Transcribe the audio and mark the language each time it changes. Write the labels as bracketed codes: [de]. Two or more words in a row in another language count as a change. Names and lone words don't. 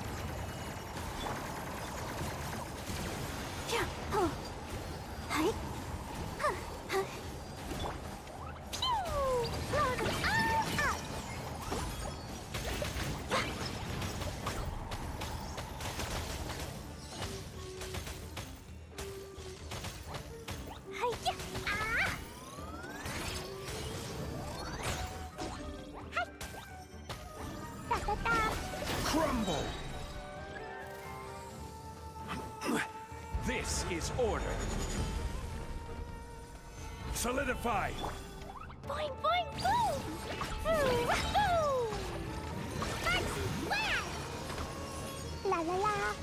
[en] Yeah. Oh. Hi. Huh. Huh. Pew! Marvin, up! Hi-ya! Ah! Hi! Da-da-da! Crumble! This is order. Solidify! Boing, boing, boom! Ooh, wahoo! Fancy whack! La la la!